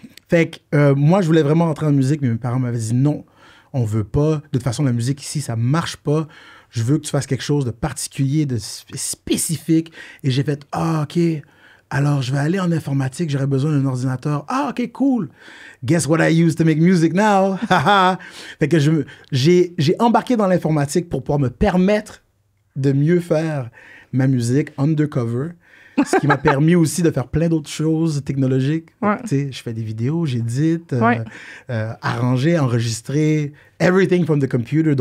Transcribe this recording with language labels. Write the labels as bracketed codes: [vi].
[fr] Fait que moi, je voulais vraiment rentrer en musique, mais mes parents m'avaient dit non, on veut pas. De toute façon, la musique ici, ça marche pas. Je veux que tu fasses quelque chose de particulier, de spécifique. Et j'ai fait, OK, alors je vais aller en informatique, j'aurais besoin d'un ordinateur. OK, cool. [en] Guess what I use to make music now? [fr] Fait que j'ai embarqué dans l'informatique pour pouvoir me permettre de mieux faire ma musique undercover. Ce qui m'a permis aussi de faire plein d'autres choses technologiques. Ouais. Tu sais, je fais des vidéos, j'édite, arranger, enregistrer, [en] everything from the computer.